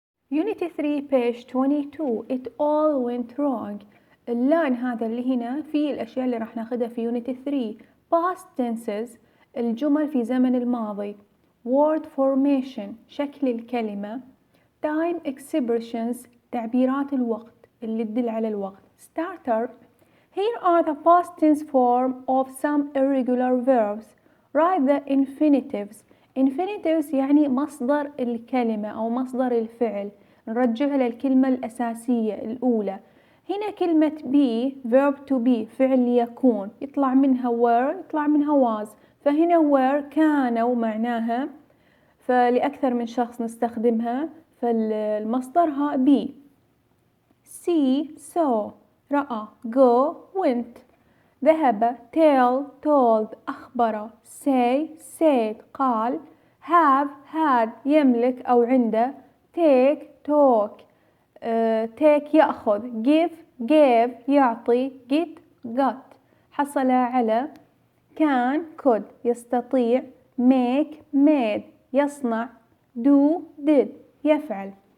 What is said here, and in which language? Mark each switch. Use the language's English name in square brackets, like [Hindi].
[English] Unit 3 page 22 It all went wrong. [Arabic] اللان هذا اللي هنا في الأشياء اللي راح ناخدها في Unit 3. [English] Past tenses [Arabic] الجمل في زمن الماضي. [English] Word formation [Arabic] شكل الكلمة. [English] Time expressions [Arabic] تعبيرات الوقت اللي تدل على الوقت. [English] Starter Here are the past tense form of some irregular verbs. Write the infinitives. [Arabic] Infinitives يعني مصدر الكلمة أو مصدر الفعل. نرجع للكلمة الأساسية الأولى. هنا كلمة be [English] verb to be [Arabic] فعل يكون يطلع منها were يطلع منها was. فهنا were كانوا معناها فلأكثر من شخص نستخدمها فالمصدرها be. [English] see saw رأى go went ذهب tell told أخبر say said قال have had [Arabic] يملك أو عنده [English] take talk take يأخذ give gave يعطي get got [Arabic] حصل على [English] can could يستطيع make made يصنع do did يفعل.